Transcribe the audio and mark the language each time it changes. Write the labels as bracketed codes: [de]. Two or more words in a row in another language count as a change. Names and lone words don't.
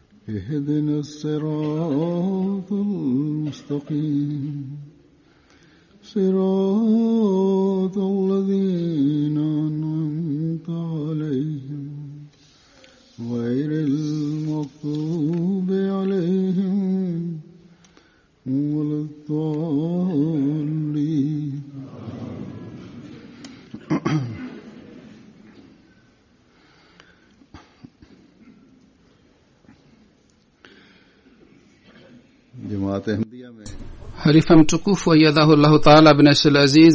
[ar] اهدنا الصراط المستقيم صراط الذين أنعمت عليهم غير المغضوب عليهم ولا الضالين. [sw] Halifa mtukufu [ar] أيده الله تعالى [sw] bin Abdul Aziz